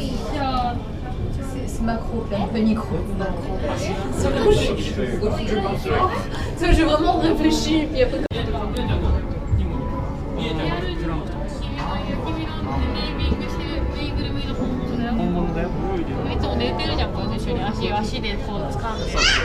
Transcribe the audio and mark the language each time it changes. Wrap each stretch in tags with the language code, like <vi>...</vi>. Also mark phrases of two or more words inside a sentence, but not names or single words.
<fr>C'est macro, un peu micro. J'ai vraiment réfléchi. Puis après...</fr> <ja>本物だよ。いつも寝てるじゃん、こう一緒に足でこう掴んで。</ja>